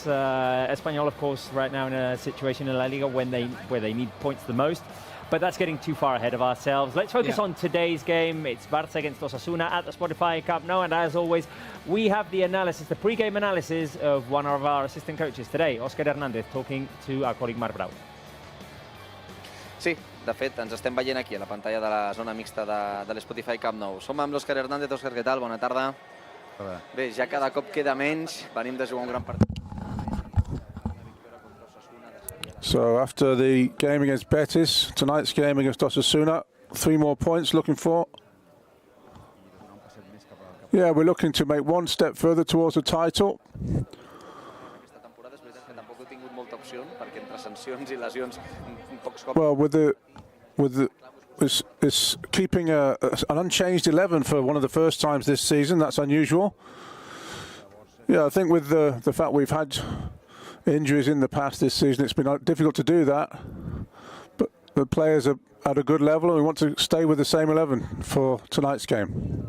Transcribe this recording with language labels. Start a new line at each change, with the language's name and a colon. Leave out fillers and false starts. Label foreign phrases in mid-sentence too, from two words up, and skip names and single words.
English: Espanyol, of course, right now in a situation in La Liga where they need points the most. But that's getting too far ahead of ourselves. Let's focus on today's game. It's Barça against Osasuna at the Spotify Camp Nou. And as always, we have the analysis, the pre-game analysis of one of our assistant coaches today, Oscar Hernández, talking to our colleague Marc Brau.
Catalan: Sí, de fet, ens estem veient aquí a la pantalla de la zona mixta de l'Spotify Camp Nou. Som amb l'Òscar Hernández. Òscar, què tal? Bona tarda. Bé, ja cada cop queda menys. Venim de jugar un gran partit.
English: So after the game against Betis, tonight's game against Osasuna, 3 more points looking for. Yeah, we're looking to make one step further towards the title.
Catalan: Aquesta temporada és veritat que tampoc he tingut molta opció perquè entre sancions i lesions pocs cops.
English: Well, it's keeping an unchanged 11 for one of the first times this season. That's unusual. Yeah, I think with the fact we've had injuries in the past this season, it's been difficult to do that. But the players are at a good level, and we want to stay with the same 11 for tonight's game.